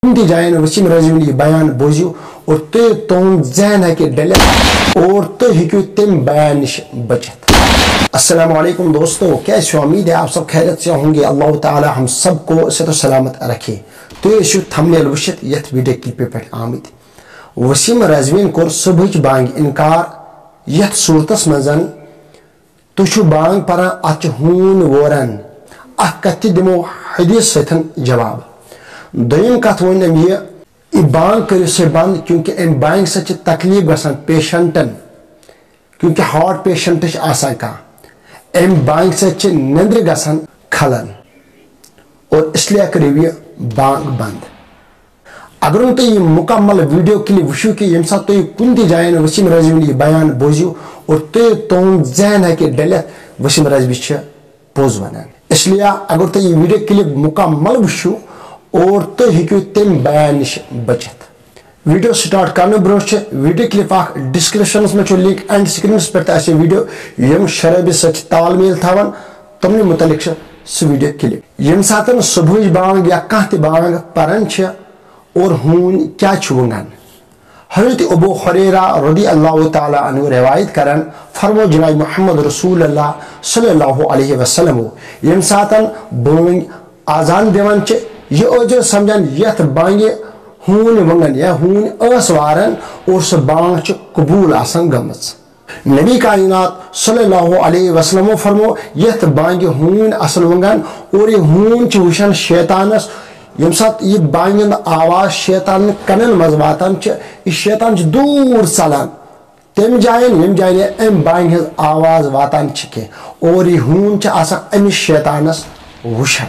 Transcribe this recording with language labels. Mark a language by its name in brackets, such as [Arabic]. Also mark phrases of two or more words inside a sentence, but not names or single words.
[Kashmiri] کُنہِ جایَن وسیٖم رضویٖن یہِ بیان بوٗزِو اور تُہُنٛد ذہن ہیٚکہِ ڈٔلِتھ اور تُہۍ ہیٚکِو تَمہِ بیان نِش بچت. [Urdu] السلام علیکم دوستو، کیسے امید ہے آپ سب خیریت سے ہوں گے. اللہ تعالیٰ ہم سب کو صحت و سلامت رکھے. [Kashmiri] تُہۍ ٲسِو تھمبنیل وٕچھِتھ یتھ ویڈیو کلپہِ پٮ۪ٹھ آمٕتۍ. وسیٖم رضویٖن کوٚر صبحٕچ بانٛگہِ اِنکار یتھ صوٗرتس منٛز تُہۍ چھِو بانٛگ پران اتھ چھِ ہوٗنۍ ووران. اکھ کتھ تہِ دِمو حدیث سۭتۍ جواب. دوٚیِم کتھ ووٚن أمۍ یہِ بانٛگ کٔرِو سا بنٛد کیونکہِ امہِ بانٛگہِ سۭتۍ چھِ تکلیٖف گژھان پیشنٹن کیونکہِ [English] heart patient [Kashmiri] چھِ آسان کانٛہہ. امہِ بانٛگہِ سۭتۍ چھِ نیٚنٛدرِ گژھان کھلن اور [Urdu] اس لیے [Kashmiri] کٔرِو یہِ بانٛگ بنٛد. اگر نہٕ تُہۍ یہِ مُکمل ویڈیو کلپ وٕچھِو کہِ ییٚمہِ ساتہٕ تُہۍ کُنہِ تہِ جایَن وسیٖم رضویٖن یہِ بیان بوٗزِو اور تُہُنٛد ذہن ہیٚکہِ ڈٔلِتھ وسیٖم رضوی چھِ پوٚز ونان. [Urdu] اس لیے [Kashmiri] اگر تُہۍ یہِ ویڈیو کلپ مُکمل وٕچھِو اور تُہۍ ہیٚکِو تَمہِ بیان نِش بچت. ویڈیو سٹارٹ کرنہٕ برونٛہہ چھِ ویڈیو کلپ اکھ ڈسکرپشنس منٛز چھُ لنک [English] end screens [Kashmiri] پٮ۪ٹھ تہِ آسہِ ویڈیو یِم شرٲبی سۭتۍ چھِ تال میل تھاوان تِمنٕے مُتعلق چھِ سُہ ویڈیو کلپ. ییٚمہِ ساتہٕ صبحٕچ بانٛگ یا کانٛہہ تہِ بانٛگ پران چھِ اور ہوٗنۍ کیٛاہ چھُ ونگان. حضرت ابو ہریرہ [Arabic] رضی اللہ تعالیٰ عنہ [Kashmiri] روایت کران فرمو جناب محمد رسول اللہ [Arabic] صلی اللہ علیہ وسلم [Kashmiri] ییٚمہِ ساتہٕ بٲنٛگۍ آزان دِوان چھِ یہِ ٲسۍزیو سمجھان یتھ بانٛگہِ ہوٗنۍ ونگان یا ہوٗنۍ ٲس واران اور سۄ بانٛگ چھِ قبوٗل آسان گٔمٕژ. نبی کائنات [Arabic] صلی اللہ علیہ وسلم [Kashmiri] فرمو یتھ بانٛگہِ ہوٗنۍ آسان ونگان اور یہِ ہوٗنۍ چھِ وٕچھان شیطانس ییٚمہِ ساتہٕ یہِ بانٛگہِ ہُنٛد آواز شیطان کَنن منٛز واتان چھِ یہِ شیطان چھُ دوٗر ژلان تَمہِ جایَن ییٚمہِ جایہِ اَمہِ بانٛگہِ ہٕنٛز آواز واتان چھِ کینٛہہ اور یہِ ہوٗن چھِ آسان أمِس شیطانس وٕچھان.